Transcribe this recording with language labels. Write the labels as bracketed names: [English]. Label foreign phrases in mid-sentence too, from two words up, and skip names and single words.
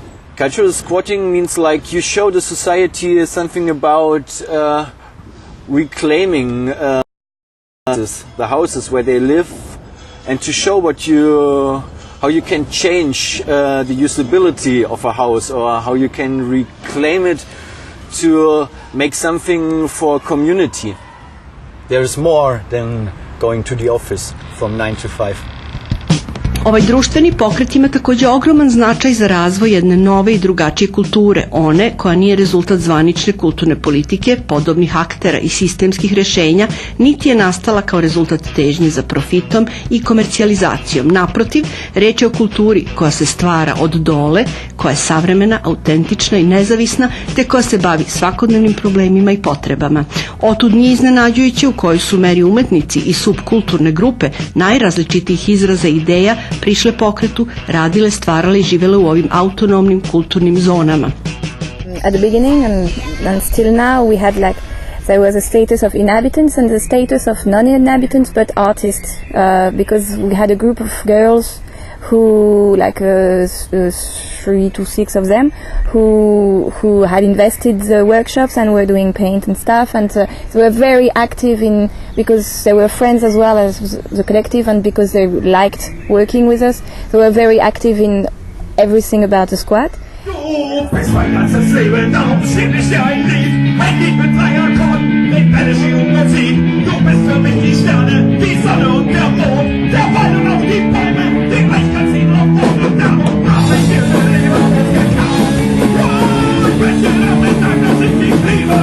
[English] Cultural squatting means like you show the society something about reclaiming the houses where they live, and to show how you can change the usability of a house, or how you can reclaim it to make something for a community. There is more than going to the office from 9 to 5. [Serbian] Ovaj društveni pokret ima takođe ogroman značaj za razvoj jedne nove i drugačije kulture, one koja nije rezultat zvanične kulturne politike, podobnih aktera i sistemskih rešenja, niti je nastala kao rezultat težnje za profitom i komercijalizacijom. Naprotiv, reč je o kulturi koja se stvara od dole, koja je savremena, autentična i nezavisna, te koja se bavi svakodnevnim problemima i potrebama. Otud nije iznenađujuće u kojoj su meri umetnici i subkulturne grupe najrazličitijih izraza i ideja prišle pokretu, radile, stvarale i živele u ovim autonomnim kulturnim zonama. [English] At the beginning and still now we had there was a status of inhabitants and the status of non-inhabitants but artists, because we had a group of girls who 3 to 6 of them who had invested the workshops and were doing paint and stuff, and they were very active because they were friends as well as the collective, and because they liked working with us, they were very active in everything about the squat. [German] Du bist mein ganzes Leben, darum singe ich dir ein Lied. Ein Lied mit 3 Akkorden, mit Melodie und Musik. Du bist für mich die Sterne, die Sonne und der Mond, der Wald und auch die Bäume, die Gleichglanzigen und Mond und Namen. Hab ich dir mein Leben alles gekauft. Ich möchte damit sagen, dass ich dich liebe.